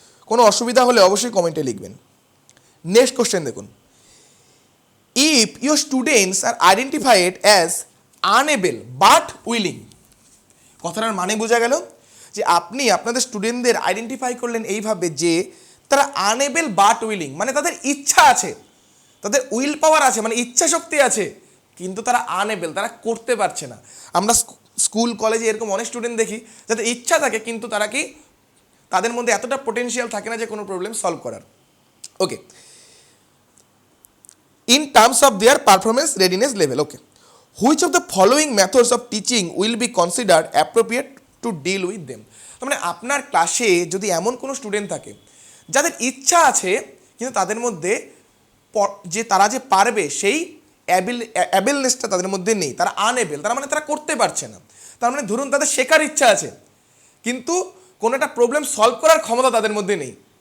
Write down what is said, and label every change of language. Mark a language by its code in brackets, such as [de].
[bn] কোনো অসুবিধা হলে অবশ্যই কমেন্টে লিখবেন। নেক্সট কোশ্চেন দেখুন, [en] if your students are identified as unable but willing, [bn] কথাটার মানে বোঝা গেল যে আপনি আপনাদের স্টুডেন্টদের আইডেন্টিফাই করলেন এইভাবে যে তারা আনএবল বাট উইলিং, মানে তাদের ইচ্ছা আছে, তাদের উইল পাওয়ার আছে, মানে ইচ্ছা শক্তি আছে, কিন্তু তারা আনএবল, তারা করতে পারছে না। আমরা স্কুল কলেজে এরকম অনেক স্টুডেন্ট দেখি যাদের ইচ্ছা থাকে কিন্তু তারা কি, তাদের মধ্যে এতটা পোটেনশিয়াল থাকে না যে কোনো প্রবলেম সলভ করার। [en] Okay, in terms of their performance readiness level. Okay, which of the following methods of teaching will be considered appropriate to deal with them? [bn] মানে আপনার ক্লাসে যদি এমন কোনো স্টুডেন্ট থাকে যাদের ইচ্ছা আছে কিন্তু তাদের মধ্যে যে তারা যে পারবে সেই অ্যাবেলনেসটা তাদের মধ্যে নেই, তারা আনএবল, তার মানে তারা করতে পারছে না, তার মানে ধরুন তাদের শেখার ইচ্ছা আছে কিন্তু কোনো একটা প্রবলেম সলভ করার ক্ষমতা তাদের মধ্যে নেই।